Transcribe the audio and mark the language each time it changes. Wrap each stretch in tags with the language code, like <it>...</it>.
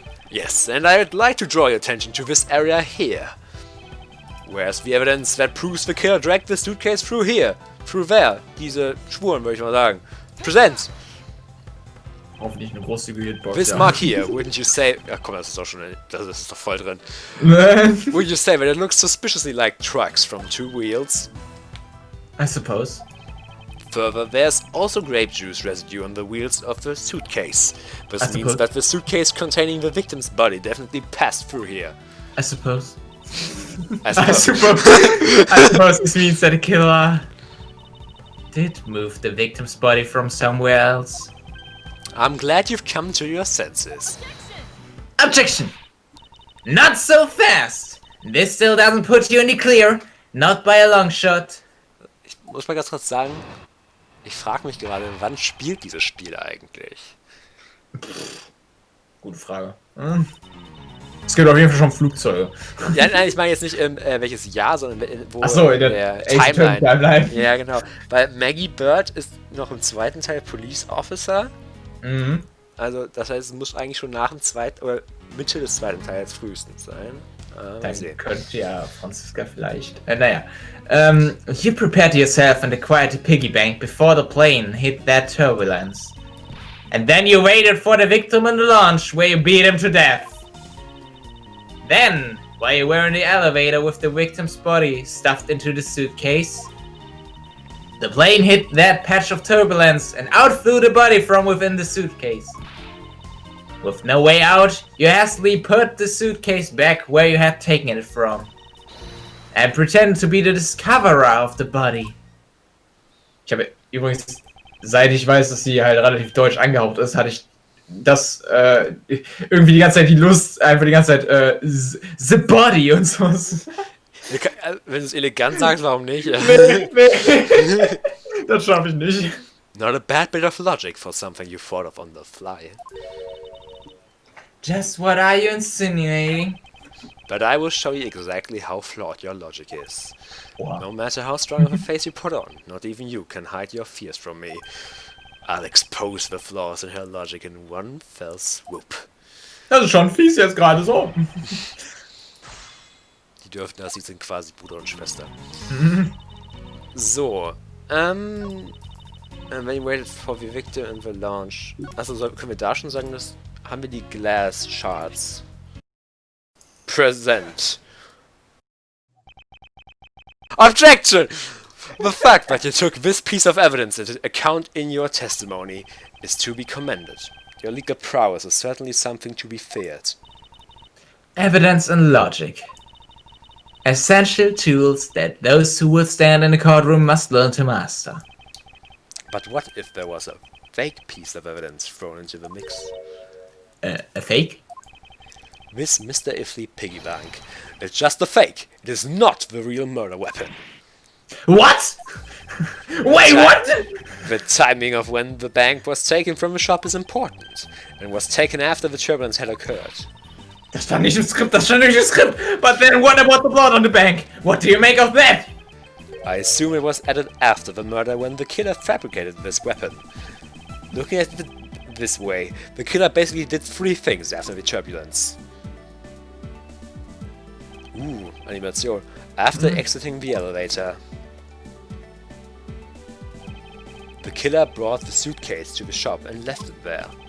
<en>Yes, and I'd like to draw your attention to this area here. Where's the evidence that proves the killer dragged the suitcase through here? Through there?</en> <de>Diese Spuren, würde ich mal sagen.</de> <en>Present!</en> <de>Hoffentlich eine großzügige Box.</de> <en>This mark here, wouldn't you say...</en> <de>Ach komm, das ist doch schon... Das ist doch voll drin.</de> <en>Wouldn't you say that it looks suspiciously like trucks from two wheels? I suppose. Further, there's also grape juice residue on the wheels of the suitcase. This means that the suitcase containing the victim's body definitely passed through here. I suppose. I suppose. I suppose this means that the killer did move the victim's body from somewhere else. I'm glad you've come to your senses. Objection! Not so fast! This still doesn't put you in the clear. Not by a long shot.</en> <de>Ich muss mal ganz kurz sagen, Ich frage mich gerade, wann spielt dieses Spiel eigentlich? Gute Frage. Es gibt auf jeden Fall schon Flugzeuge. Ja, nein, ich meine jetzt nicht welches Jahr, sondern wo Achso, in der Timeline. Ja, genau. Weil Maggie Bird ist noch im zweiten Teil Police Officer. Mhm. Also, das heißt, es muss eigentlich schon nach dem zweiten oder Mitte des zweiten Teils frühestens sein. Dann könnte ja Franziska vielleicht.</de> <en>You prepared yourself and acquired the piggy bank before the plane hit that turbulence. And then you waited for the victim in the launch where you beat him to death. Then, while you were in the elevator with the victim's body stuffed into the suitcase, the plane hit that patch of turbulence and out flew the body from within the suitcase. With no way out, you hastily put the suitcase back where you had taken it from. And pretend to be the discoverer of the body.</en> <de>Ich habe übrigens, seit ich weiß, dass sie halt relativ deutsch angehaucht ist, hatte ich das irgendwie die ganze Zeit die Lust, einfach die ganze Zeit</de> <en>the body</en> <de>und so. Wenn du es elegant sagst, warum nicht? Nee. Das schaffe ich nicht.</de> <en>Not a bad bit of logic for something you thought of on the fly. Just what are you insinuating? But I will show you exactly how flawed your logic is. Wow. No matter how strong of a face you put on, not even you can hide your fears from me. I'll expose the flaws in her logic in one fell swoop.</en> <de>Das ist schon fies jetzt gerade so. Die dürften das, sie sind quasi Bruder und Schwester.</de> <en>So, when you waited for the victim in the launch.</en> <de>Achso, können wir da schon sagen, dass haben wir die Glass Shards.</de> <en>Present. Objection! The fact that you took this piece of evidence into account in your testimony is to be commended. Your legal prowess is certainly something to be feared. Evidence and logic. Essential tools that those who will stand in the courtroom must learn to master. But what if there was a fake piece of evidence thrown into the mix? A fake? This Mr. Ifley piggy bank. It's just a fake. It is not the real murder weapon. What? Wait, what? The timing of when the bank was taken from the shop is important, and was taken after the turbulence had occurred.</en> <de>Das stand nicht im Skript,</de> <en>But then what about the blood on the bank? What do you make of that? I assume it was added after the murder when the killer fabricated this weapon. Looking at it this way, the killer basically did 3 things after the turbulence. Ooh, Animation. After exiting the elevator, the killer brought the suitcase to the shop and left it there.</en>